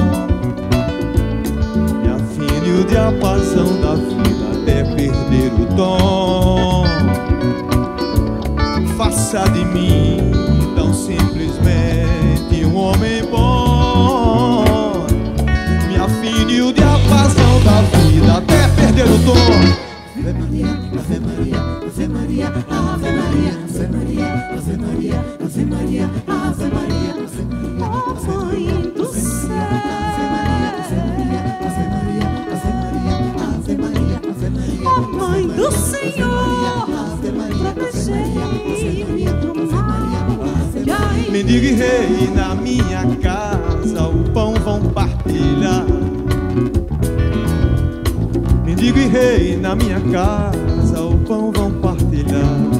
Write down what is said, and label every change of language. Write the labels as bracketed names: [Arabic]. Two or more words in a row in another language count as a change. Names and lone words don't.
[Portuguese] Me afine de apazão da vida até perder o tom. Faça de mim tão simplesmente um homem bom. Me afine de apazão da vida até perder o tom. [Latin] Ave Maria, Ave Maria, Ave Maria, Ave Maria, Ave Maria, Ave Maria, Ave Maria, Ave Maria, Ave Maria, [Portuguese] ó Mãe do céu. [Latin] Ave Maria, Ave Maria, Ave Maria, Ave Maria, Ave Maria, Ave Maria, [Portuguese] ó Mãe do Senhor, protegei-me do mal. Mendigo e rei na minha casa, o pão vão partilhar. Mendigo e rei na minha casa, o pão vão partilhar.